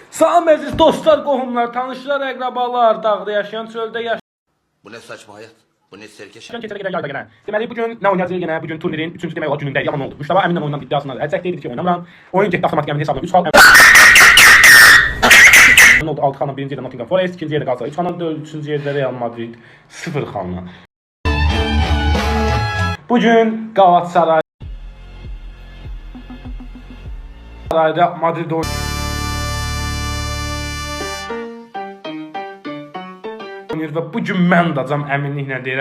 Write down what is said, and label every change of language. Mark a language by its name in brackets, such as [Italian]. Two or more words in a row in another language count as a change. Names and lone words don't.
[Azerbaijani] Salam əziz dostlar, qohumlar, tanışlar, əqrabalar, dağda yaşayan, çöldə yaşayan. [Turkish] Bu ne saçma hayat? Bu ne serkeş? [Azerbaijani] Keçərə gedər yayda gələn. Deməli bugün nə oynayacağıq yenə? Bugün turnirin 3-cü demək olar günündə yalan oldu. Mustafa Əminlə oyundan iddiasında əlçək deyildi ki, oynamıram. Oyun getdi avtomatik əmin hesabına 3 xal. Oldu 6 xalla birinci yerdə Nottingham Forest, ikinci yerdə Galatasaray 3 xalla, üçüncü yerdə Real Madrid 0 xalla. Bugün Galatasaray Real Madrid oynayır və bugün mən dacam əminliklə deyirəm.